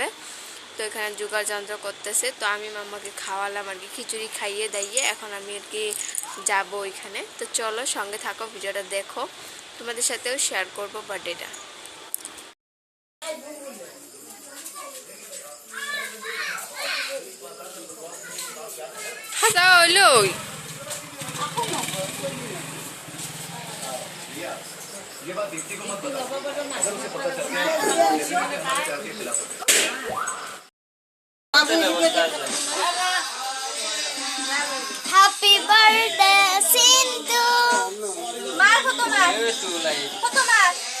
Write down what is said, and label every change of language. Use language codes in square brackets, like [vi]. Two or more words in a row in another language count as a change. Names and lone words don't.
[bn] তো এখানে জোগাড় যন্ত্র করতেছে, তো আমি মাম্মাকে খাওয়ালাম আর কি, খিচুড়ি খাইয়ে দাইয়ে এখন আমি আর কি যাবো ওইখানে। তো চলো সঙ্গে থাকো, ভিডিওটা দেখো, তোমাদের সাথেও শেয়ার করবো বার্থডেটা। হাসা হইলো [hi] ये बात दीप्ति को मत बता, अगर उसे पता चल गया हमारे प्यार के खिलाफ [en] Happy birthday, Sindhu. [bn] মার ফটো মার। ফটো মার.